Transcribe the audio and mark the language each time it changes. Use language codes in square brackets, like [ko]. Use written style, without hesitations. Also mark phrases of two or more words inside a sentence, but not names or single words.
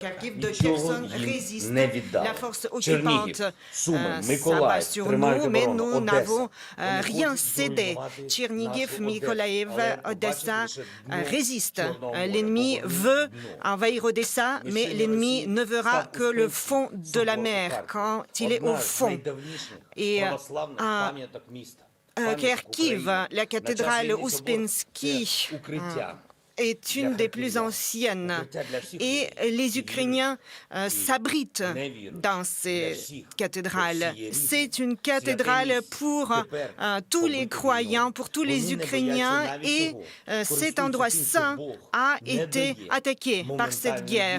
[fr] Kharkiv de [uk] Нічого [fr] Kherson [uk] їм [fr] résiste. [uk] не [fr] La [uk] віддали. [fr] force [uk] Чернігів, [fr] occupante [uk] Суми, [fr] s'abat [uk] Миколаїв [fr] sur [uk] тримають [fr] nous, mais [uk] оборону, [fr] nous [uk] Одеса. [fr] n'avons [uk] Вони [fr] rien [uk] хочуть [fr] cédé. [uk] зруйнувати [fr] Tchernigiv, [uk] нашу [fr] Mykolaïv, [uk] Але побачите [fr] Odessa [uk] лише дно [fr] résistent. [uk] Чорного моря. [fr] L'ennemi [uk] Поверніть [fr] veut [uk] дно. [fr] envahir Odessa, mais l'ennemi ne verra que le fond de la mer quand il est au [uk] Одна з [fr] fond. [uk] найдавніших І православних пам'яток міста. Пам'яток [fr] Kharkiv, [uk] України. [fr] la cathédrale [uk] На часі собор [fr] Ouspensky, [uk] – це укриття. [fr] est une des plus anciennes et les Ukrainiens s'abritent dans ces cathédrales. C'est une cathédrale pour tous les croyants, pour tous les Ukrainiens et cet endroit saint a été attaqué par cette guerre.